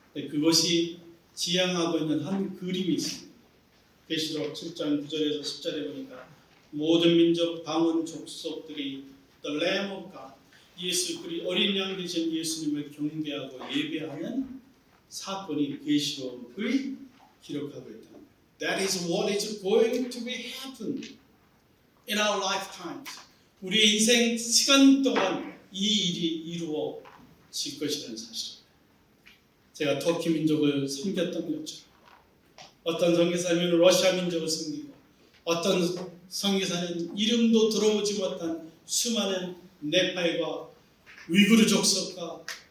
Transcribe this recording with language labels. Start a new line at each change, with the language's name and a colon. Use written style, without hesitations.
Korean: 그것이 지향하고 있는 한 그림이 있습니다. 계시록 7장 9절에서 10절에 보니까 모든 민족, 방언, 족속들이
English: the Lamb of God,
Korean: 어린 양 되신 예수님을 경배하고 예배하는 사건이 계시록을 기록하고 있다.
English: That is what is going to be happen in our lifetimes.
Korean: 우리의 인생 시간 동안 이 일이 이루어질 것이라는 사실입니다. 제가 터키 민족을 섬겼던 것처럼 어떤 선교사님은 러시아 민족을 섬기고 어떤 선교사는 이름도 들어오지 못한 수많은 네팔과 위구르 족속과